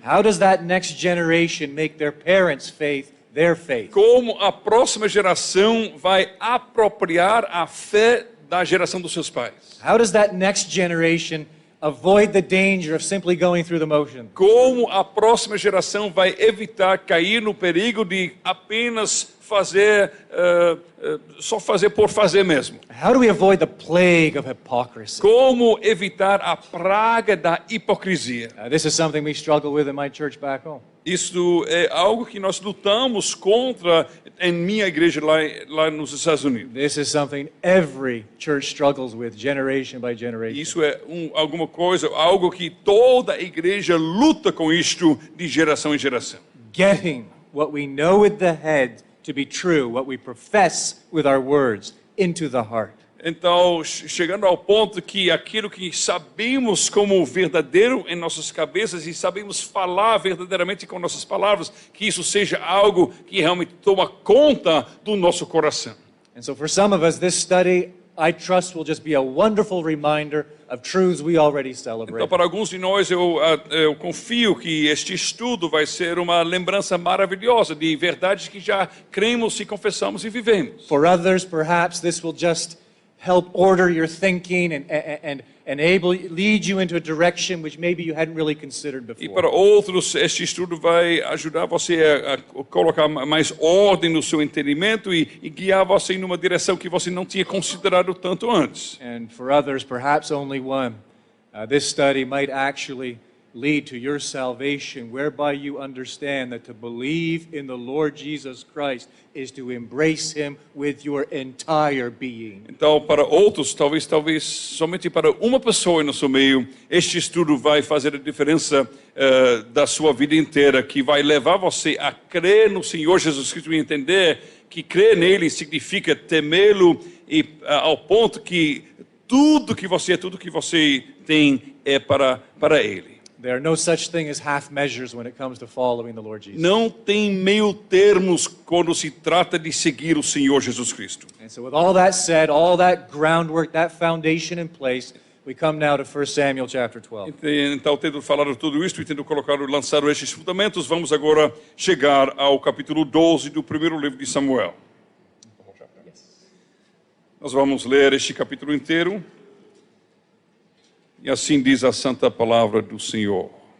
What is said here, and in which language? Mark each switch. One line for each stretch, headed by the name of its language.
English: How does that next generation make their parents' faith their faith?
Portuguese: Como a próxima geração vai apropriar a fé da geração dos seus pais?
English: How does that next generation avoid the danger of simply going through the motion?
Portuguese: Como a próxima geração vai evitar cair no perigo de apenas fazer, só fazer por fazer mesmo?
English: How do we avoid the plague of hypocrisy?
Portuguese: Como evitar a praga da hipocrisia?
English: This is something we struggle with in my church back home.
Portuguese: Isso é algo que nós lutamos contra em minha igreja lá nos Estados Unidos.
English: This is something every church struggles with generation by generation.
Portuguese: Isso é alguma coisa, algo que toda a igreja luta com isto de geração em geração.
English: Getting what we know with the head to be true, what we profess with our words, into the heart.
Portuguese: Então, chegando ao ponto que aquilo que sabemos como verdadeiro em nossas cabeças e sabemos falar verdadeiramente com nossas palavras, que isso seja algo que realmente toma conta do nosso coração.
English: And so for some of us, this study, I trust, will just be a wonderful reminder of truths we already celebrate.
Portuguese: Então, para alguns de nós, eu confio que este estudo vai ser uma lembrança maravilhosa de verdades que já cremos e confessamos e vivemos.
English: For others, perhaps this will just help order your thinking and lead you into a direction which maybe you hadn't really considered before.
Portuguese: E para outros, este estudo vai ajudar você a colocar mais ordem no seu entendimento e guiar você em uma direção que você não tinha considerado tanto antes.
English: And for others, perhaps only one, this study might actually lead to your salvation, whereby you understand that to believe in the Lord Jesus Christ is to embrace Him with your entire being.
Portuguese: Então, para outros, talvez somente para uma pessoa em nosso meio, este estudo vai fazer a diferença da sua vida inteira, que vai levar você a crer no Senhor Jesus Cristo e entender que crer nele significa temê-lo e ao ponto que tudo que você tem é para Ele.
English: There are no such thing as half measures when it comes to following the Lord Jesus.
Portuguese: Não tem meio termos quando se trata de seguir o Senhor Jesus Cristo.
English: And so with all that said, all that groundwork, that foundation in place, We come now to 1 Samuel chapter 12.
Portuguese: Então, tendo falado tudo isto e tendo lançado estes fundamentos, vamos agora chegar ao capítulo 12 do primeiro livro de Samuel. Nós vamos ler este capítulo inteiro. E assim diz a santa palavra do Senhor.